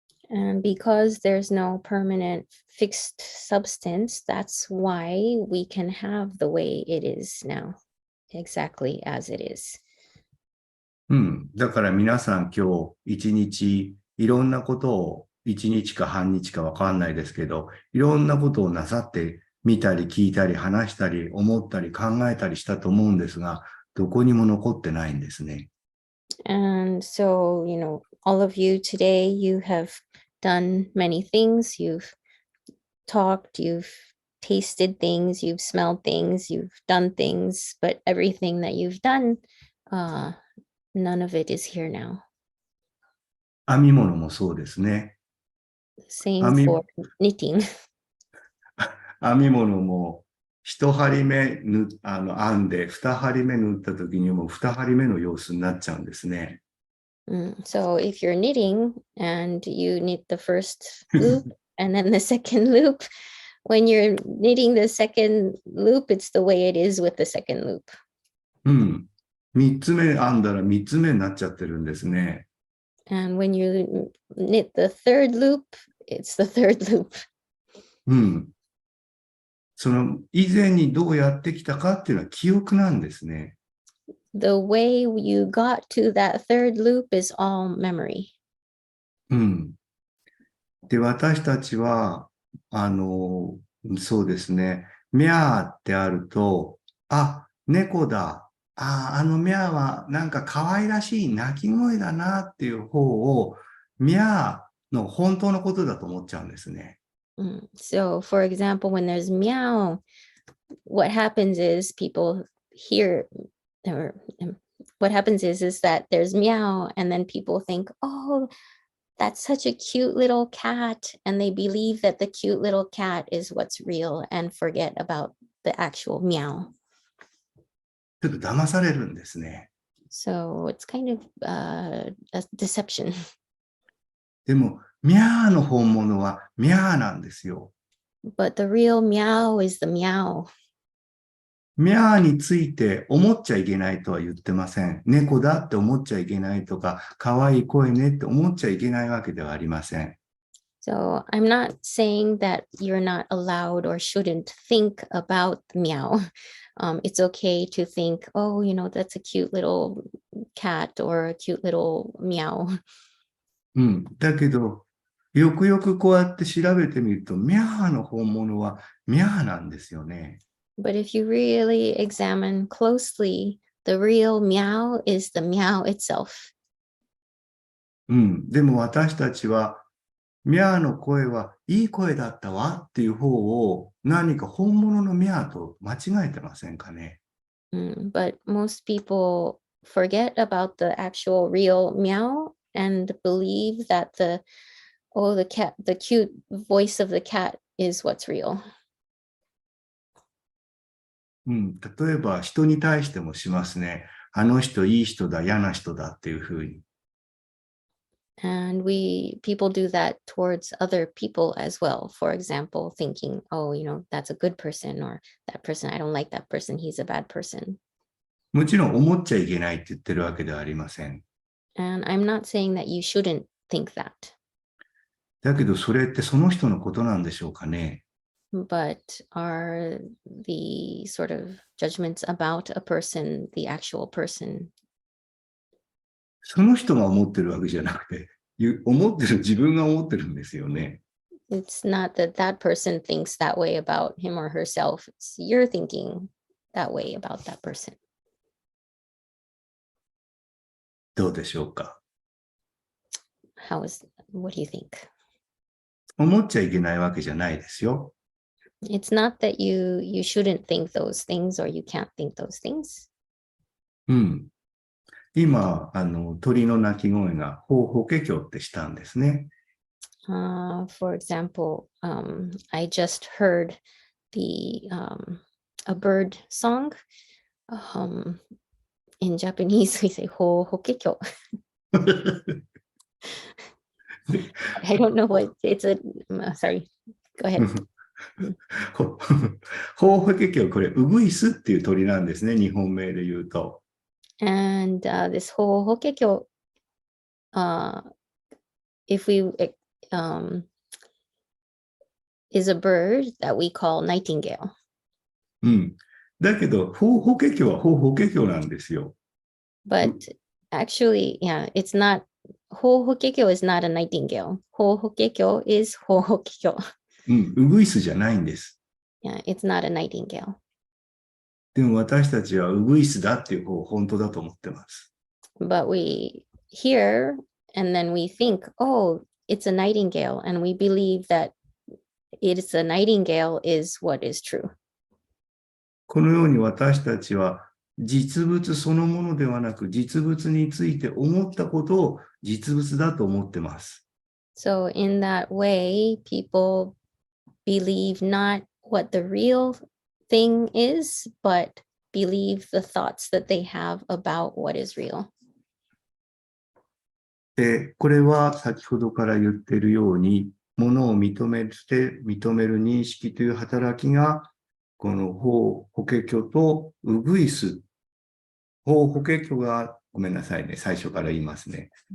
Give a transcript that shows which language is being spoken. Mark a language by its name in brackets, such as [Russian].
[English] And because there's no permanent fixed substance, that's why we can have the way it is now, exactly as it is. [Japanese] だから皆さん今日一日いろんなことを一日か半日かわかんないですけど、いろんなことをなさって見たり聞いたり話したり思ったり考えたりしたと思うんですが、どこにも残ってないんですね。 [English] And so, all of you today, you have done many things. You've talked, you've tasted things, you've smelled things, you've done things, but everything that you've done, none of it is here now. [Japanese] 編み物もそうですね。 [English] Same for knitting. [Japanese] 編み物も一針目編んで二針目縫った時にもう二針目の様子になっちゃうんですね。 [English] So if you're knitting and you knit the first loop and then the second loop, when you're knitting the second loop, it's the way it is with the second loop. [Japanese] 三つ目編んだら三つ目になっちゃってるんですね。 [English] And when you knit the third loop, it's the third loop. [Japanese] その以前にどうやってきたかっていうのは記憶なんですね。 [English] The way you got to that third loop is all memory. [Japanese] で、私たちは、そうですね、ミャーってあると、あ、猫だ。あのミャーはなんか可愛らしい鳴き声だなっていう方を、ミャーの本当のことだと思っちゃうんですね。 [English] So, for example, when there's meow, what happens is people hear, or what happens is that there's meow, and then people think, oh, that's such a cute little cat, and they believe that the cute little cat is what's real and forget about the actual meow. [Japanese] ちょっと騙されるんですね。 [English] So it's kind of a deception. [Japanese] でも、ミャーの本物はミャーなんですよ。 [English] But the real meow is the meow. [Japanese] ミャーについて思っちゃいけないとは言ってません。猫だって思っちゃいけないとか、可愛い声ねって思っちゃいけないわけではありません。 [English] So I'm not saying that you're not allowed or shouldn't think about meow. It's okay to think, oh, that's a cute little cat or a cute little meow. [Japanese] うん。だけど、よくよくこうやって調べてみると、ミャーの本物はミャーなんですよね。 [English] But if you really examine closely, the real meow is the meow itself. [Japanese] うん。でも私たちは、ミャーの声はいい声だったわっていう方を何か本物のミャーと間違えてませんかね。 [English] But most people forget about the actual real meow and believe that the cute voice of the cat is what's real. [Japanese] うん。例えば人に対してもしますね。あの人いい人だ、嫌な人だっていうふうに。 [English] And people do that towards other people as well. For example, thinking, oh, that's a good person, or that person, I don't like that person, he's a bad person. [Japanese] もちろん思っちゃいけないって言ってるわけではありません。 [English] And I'm not saying that you shouldn't think that. [Japanese] だけどそれってその人のことなんでしょうかね。 [English] But are the sort of judgments about a person the actual person? [Japanese] その人が思ってるわけじゃなくて、思ってる自分が思ってるんですよね。 [English] It's not that that person thinks that way about him or herself. It's you're thinking that way about that person. [Japanese] どうでしょうか。 [English] What do you think? [Japanese] 思っちゃいけないわけじゃないですよ。 [English] It's not that you shouldn't think those things or you can't think those things. [Japanese] うん。今、鳥の鳴き声が法華経ってしたんですね。 [English] For example, I just heard a bird song. In Japanese, we say ho hokekyo. I don't know what it's sorry. Go ahead. [Japanese] 法華経、これ、ウグイスっていう鳥なんですね、日本名で言うと。 [English] And this ho hokekyo, if we is a bird that we call nightingale. [Japanese] うん。だけど、法華経は法華経なんですよ。 [English] But actually, yeah, it's not. Ho hokekyo is not a nightingale. Ho hokekyo is ho hokekyo. [Japanese] うん、ウグイスじゃないんです。 [English] Yeah, it's not a nightingale. [Japanese] でも私たちはウグイスだっていう方を本当だと思ってます。 [English] But we hear and then we think, oh, it's a nightingale, and we believe that it's a nightingale is what is true. [Japanese] このように私たちは実物そのものではなく実物について思ったことを実物だと思ってます。 [English] So in that way, people believe not what the real thing is, but believe the thoughts that they have about what is real. [Japanese] で、これは先ほどから言っているように、ものを認める認識という働きが、この法華経とウグイス、法華経が、ごめんなさいね、最初から言いますね。